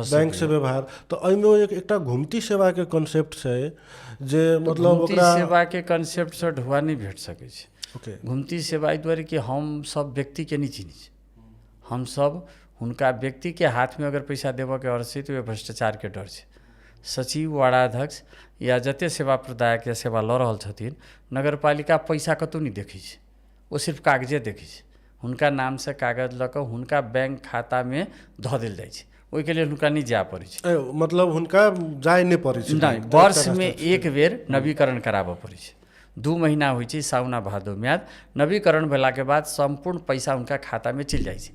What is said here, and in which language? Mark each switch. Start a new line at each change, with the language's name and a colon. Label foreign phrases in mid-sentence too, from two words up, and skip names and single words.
Maithili: बैंक से व्यवहार तो एहिमे एकटा घुमती सेवा के कॉन्सेप्ट छै जे मतलब घुमती ओकरा सेवा के कंसेप्ट से ढुआ नहीं भेट सकै छै। ओके घुमती सेवा एहि दुआरे कि हम सब व्यक्ति के नहीं चिन्है छी, हम सब हुनका व्यक्ति के हाथ में अगर पैसा देबऽ के अर्थ छै तो भ्रष्टाचार के डर छै। सचिव वार्डाध्यक्ष या जते सेवा प्रदायक या सेवा लऽ रहल छथिन नगरपालिका पैसा कतौ नहीं देखै छै, ओ सिर्फ कागजे देखै छै। हुनका नाम से कागज लऽ कऽ हुनका बैंक खाता में धऽ देल जाइ छै, ओहिके लेल हुनका नहीं जाय पड़ै छै। मतलब हुनका जाय नहीं पड़ै छै, नहीं, वर्ष में एक बेर नवीकरण कराबऽ पड़ै छै। 2 महीना होइ छै साउन आ भादो म्याद, नवीकरण भेला के बाद संपूर्ण पैसा उनका खाता में चलि जाइ छै।